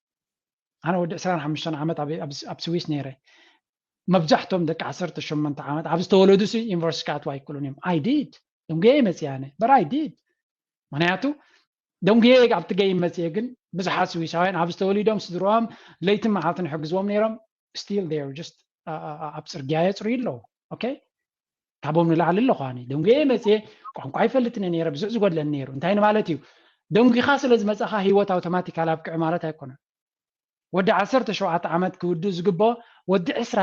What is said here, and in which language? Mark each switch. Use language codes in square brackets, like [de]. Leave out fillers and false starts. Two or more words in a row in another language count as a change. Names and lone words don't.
[ti] ኣነ ወዲ 25 ዓመት ኣብ ስዊስ ነይረ መብዛሕቶም ደቂ 18 ዓመት ኣብ ዝተወለዱ ዩኒቨርሲቲ ክኣትዉ ኣይክእሉን እዮም [en] I did [ti] ደንጉየ መፅእ ኣነ በር [en] I did [ti] ምክንያቱ ደንጉየ ኣብቲ ገይ መፅእ ግን ብዙሓት ስዊሳውያን ኣብ ዝተወሊዶም ስድሮኦም ለይትን መዓልትን ይሕግዝዎም ነይሮም [en] still they are just [ti] ኣብ ፅርግያ የፅርዩ ኣለዉ ኦኬ ካብኦም ንላዕሊ ኣለኹ ኣነ ደንጉየ መፅእ ቋንቋ ይፈልጥኒ ነይረ ብዙሕ ዝጎድለኒ ነይሩ እንታይ ማለት እዩ ደንጉኻ ስለ ዝመፀኻ ሂወት ኣውቶማቲካሊ ኣብቅዕ ማለት ኣይኮነን ወዲ 17 ዓመት ክውድእ ዝግብኦ ወዲ 20